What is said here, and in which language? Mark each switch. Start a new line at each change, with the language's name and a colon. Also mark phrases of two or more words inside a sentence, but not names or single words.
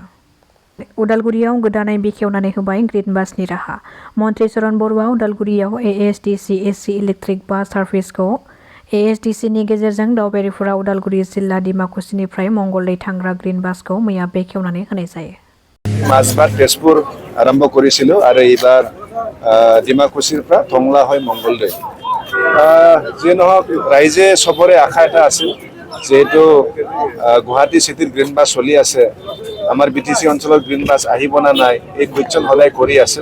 Bodo: उदालगुरियाव गोदानै बेखेवनानै होबाय ग्रिन बासनि राहा। मन्त्रि चरण बरुवा उदालगुरियाव ASTC AC इलेक्ट्रिक बास सार्भिसखौ ASTCनि गेजेरजों दावबायारिफोरा उदालगुरि जिल्ला डिमाकुसिनिफ्राय मंगलदै थांग्रा ग्रिन बासखौ मैया बेखेवनानै होनाय जायो।
Assamese: মাজবাট তেজপুৰ আৰম্ভ কৰিছিলোঁ আৰু এইবাৰ ডিমাকুছিৰ পৰা টংলা হৈ মংগলদৈ। যি নহওক ৰাইজে চবৰে আশা এটা আছিল, যেহেতু গুৱাহাটী চিটিত গ্ৰীণ বাছ চলি আছে, আমাৰ BTC অঞ্চলত গ্ৰীণ বাছ আহিব না নাই এই কুৱেশ্যন সদায় কৰি আছিল।